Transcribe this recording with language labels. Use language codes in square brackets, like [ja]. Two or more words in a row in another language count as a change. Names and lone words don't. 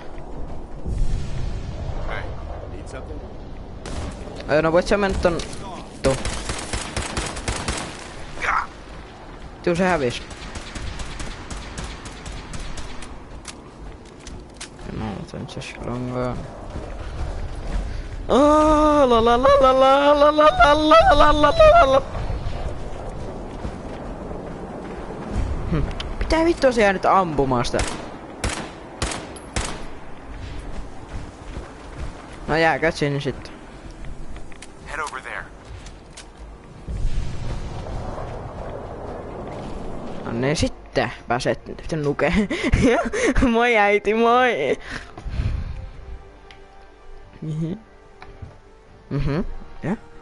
[fi] No voit sä mennä ton... Tuu. Tuu, se hävis. No, otan se slongaa. La la la la la la la la la la la la. Pitää vittua se jää nyt ampumaan sitä. No jääkää sinne sitten. [en] Head over there. [fi] No niin sitten pääset nyt nukeen. Moi äiti, moi. Ja.